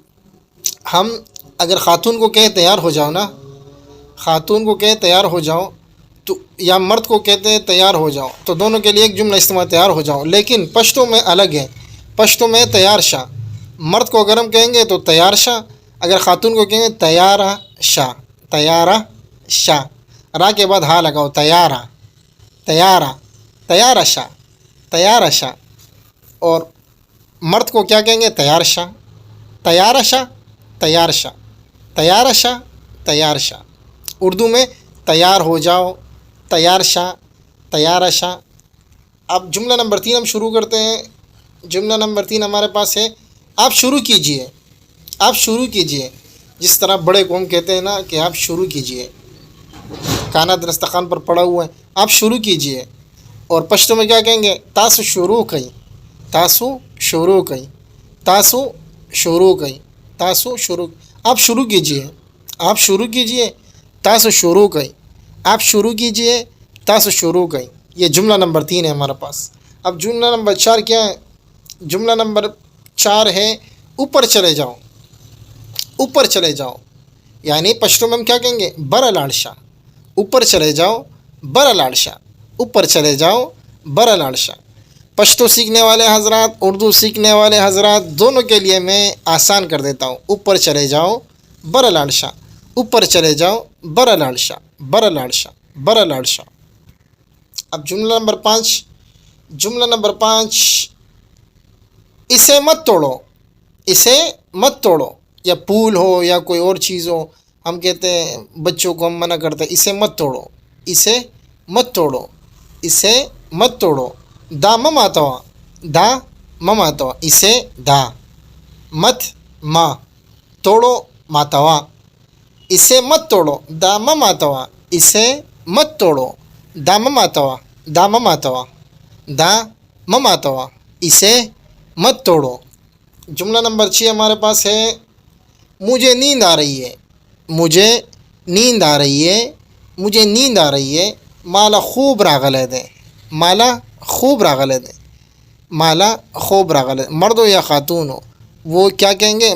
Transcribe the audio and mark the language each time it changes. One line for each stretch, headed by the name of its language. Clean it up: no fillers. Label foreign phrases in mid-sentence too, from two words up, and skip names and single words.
Urdu: ہم اگر خاتون کو کہے تیار ہو جاؤ نا، خاتون کو کہے تیار ہو جاؤ تو یا مرد کو کہتے ہیں تیار ہو جاؤ، تو دونوں کے لیے ایک جملہ استعمال تیار ہو جاؤ، لیکن پشتو میں الگ ہے۔ پشتو میں
Pashto: تیار شا،
Urdu: مرد کو اگر ہم کہیں گے تو
Pashto: تیار شا،
Urdu: اگر خاتون کو کہیں گے
Pashto: تیارہ شا، تیارہ شا،
Urdu: را کے بعد ہا لگاؤ،
Pashto: تیارہ، تیارہ، تیارہ شا، تیارہ شا۔
Urdu: اور مرد کو کیا کہیں گے؟
Pashto: تیار شا، تیارہ شا، تیار شا، تیار شا، تیار شا۔
Urdu: اردو میں تیار ہو جاؤ،
Pashto: تیار شا، تیار شا۔
Urdu: اب جملہ نمبر 3 ہم شروع کرتے ہیں۔ جملہ نمبر 3 ہمارے پاس ہے، آپ شروع کیجئے، آپ شروع کیجئے۔ جس طرح بڑے کو ہم کہتے ہیں نا کہ آپ شروع کیجئے، کانا دسترخوان پر پڑا ہوا ہے، آپ شروع کیجئے۔ اور پشتو میں کیا کہیں گے؟
Pashto: تاسو شروع کئی، تاسو شروع کئی، تاسو شروع کئی، تاسو شروع،
Urdu: آپ شروع کیجئے، آپ شروع کیجئے،
Pashto: تاسو شروع کئی،
Urdu: آپ شروع کیجئے،
Pashto: تاسو شروع کئی۔
Urdu: یہ جملہ نمبر 3 ہے ہمارے پاس۔ اب جملہ نمبر 4 کیا ہے؟ جملہ نمبر 4 ہے اوپر چلے جاؤ، اوپر چلے جاؤ، یعنی پشتو میں ہم کیا کہیں گے؟
Pashto: برا لاڑشا،
Urdu: اوپر چلے جاؤ،
Pashto: برا لاڑشا،
Urdu: اوپر چلے جاؤ،
Pashto: برا لاڑشا۔
Urdu: پشتو سیکھنے والے حضرات، اردو سیکھنے والے حضرات دونوں کے لیے میں آسان کر دیتا ہوں۔ اوپر چلے جاؤ،
Pashto: برا لاڑشا،
Urdu: اوپر چلے جاؤ،
Pashto: برا لاڑشا، برا لاڑشا، برا لاڑشا۔
Urdu: اب جملہ نمبر 5، جملہ نمبر 5، اسے مت توڑو، اسے مت توڑو، یا پھول ہو یا کوئی اور چیز ہو، ہم کہتے ہیں بچوں کو ہم منع کرتے ہیں اسے مت توڑو، اسے مت توڑو، اسے مت توڑو۔
Pashto: دا مم آتوا، دا مم آتوا، اسے دا، مت ما، توڑو ماتوا،
Urdu: اسے مت توڑو،
Pashto: دا مم آتوا،
Urdu: اسے مت توڑو،
Pashto: دا مم آتوا، دا مم آتوا، دا مم آتوا،
Urdu: اسے مت توڑو۔ جملہ نمبر 6 ہمارے پاس ہے، مجھے نیند آ رہی ہے، مجھے نیند آ رہی ہے، مجھے نیند آ رہی ہے،
Pashto: مالا خوب راغلے دیں، مالا خوب راغلے
Urdu: دیں، مالا خوب راغلے، مرد ہو یا خاتون ہو وہ کیا کہیں گے؟